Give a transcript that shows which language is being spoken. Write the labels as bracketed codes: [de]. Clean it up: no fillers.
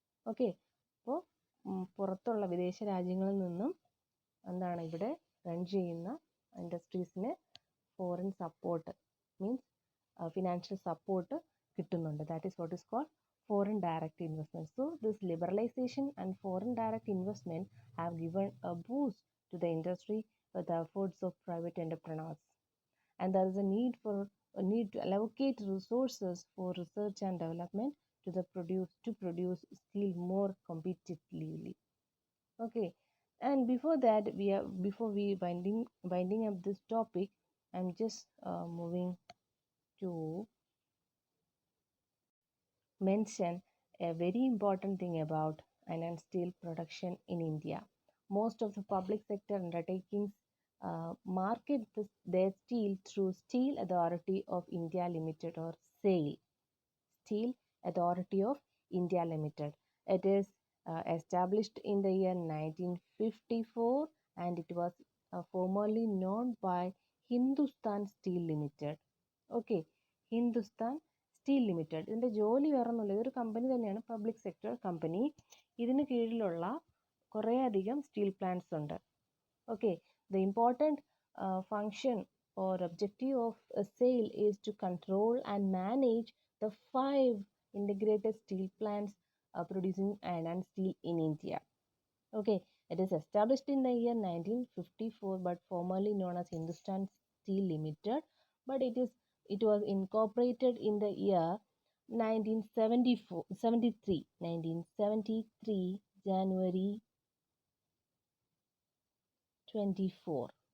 [ml] Okay, അപ്പോൾ പുറത്തുള്ള വിദേശ രാജ്യങ്ങളിൽ നിന്നും എന്താണ് ഇവിടെ റൺ ചെയ്യുന്ന ഇൻഡസ്ട്രീസിന് foreign support means financial support കിട്ടുന്നുണ്ട്. [en] That is what is called foreign direct investment. So this liberalization and foreign direct investment have given a boost to the industry with the efforts of private entrepreneurs. And there is a need to allocate resources for research and development to produce steel more competitively. Okay, and before that, before we winding up this topic, I'm just moving to mention a very important thing about iron and steel production in India. Most of the public sector undertakings market their steel through Steel Authority of India Limited, or SAIL. Steel Authority of India Limited. It is established in the year 1954, and it was formerly known by Hindustan Steel Limited. Okay, Hindustan Steel Limited. [ml] ഇതിൻ്റെ ജോലി വേറൊന്നുമില്ല, ഇതൊരു company തന്നെയാണ്, public sector company. ഇതിന് കീഴിലുള്ള കുറേയധികം steel plants ഉണ്ട്. [en] Okay, the important function or objective of SAIL is to control and manage the 5 integrated steel plants producing iron and steel in India. Okay, it is established in the year 1954, but formerly known as Hindustan Steel Limited, but it was incorporated in the year 1973 January 24.